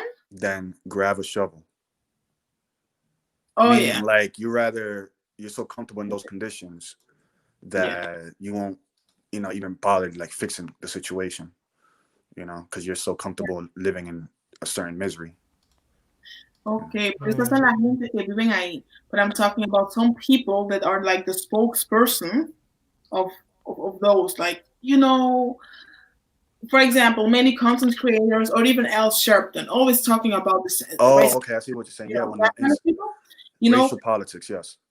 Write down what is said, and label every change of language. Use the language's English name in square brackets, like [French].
[English] than grab a shovel. Oh Meaning, yeah. like, you're so comfortable in those conditions that you won't, even bother like fixing the situation, because you're so comfortable living in a certain misery. [Spanish] Okay, pero esas son la gente que viven ahí. [English] But I'm talking about some people that are like the spokesperson of those, like, for example, many content creators or even Al Sharpton always talking about this. Oh, okay, I see what you're saying. Yeah, when that kind of people, racial politics, yes.